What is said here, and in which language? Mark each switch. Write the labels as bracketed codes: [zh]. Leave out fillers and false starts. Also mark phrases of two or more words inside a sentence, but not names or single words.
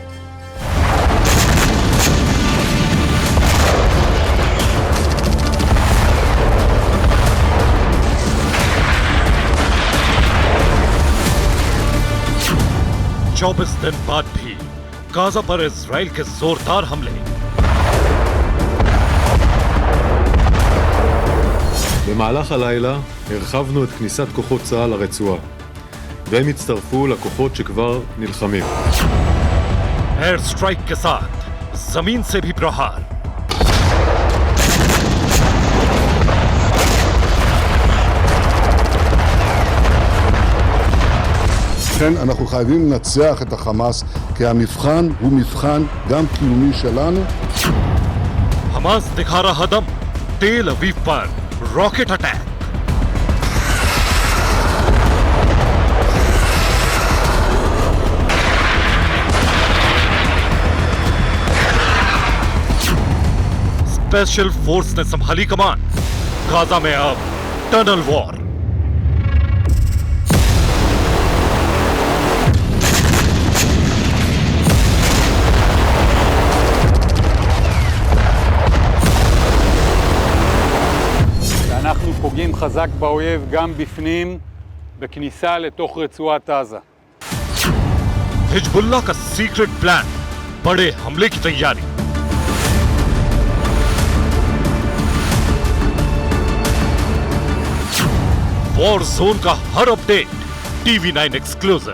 [hi] चौबीस दिन बाद भी गाजा पर इजराइल के जोरदार हमले। [he] במהלך הלילה הרחבנו את כניסת כוחות צה"ל לרצועה, והם הצטרפו לכוחות שכבר נלחמים. [en] air strike [hi] के साथ जमीन से भी प्रहार। [he] לכן אנחנו חייבים לנצח את החמאס, כי המבחן הוא מבחן גם קיומי שלנו. [hi] हमास दिखा रहा दम, तेल अवीव पर [en] rocket attack. special force [hi] ने संभाली कमान। गाजा में अब [en] tunnel war. [he] אנחנו פוגעים חזק באויב גם בפנים, בכניסה לתוך רצועת עזה. [hi] हिजबुल्लाह का [en] secret plan, [hi] बड़े हमले की तैयारी। [en] war zone [hi] का हर अपडेट TV9 एक्सक्लूसिव।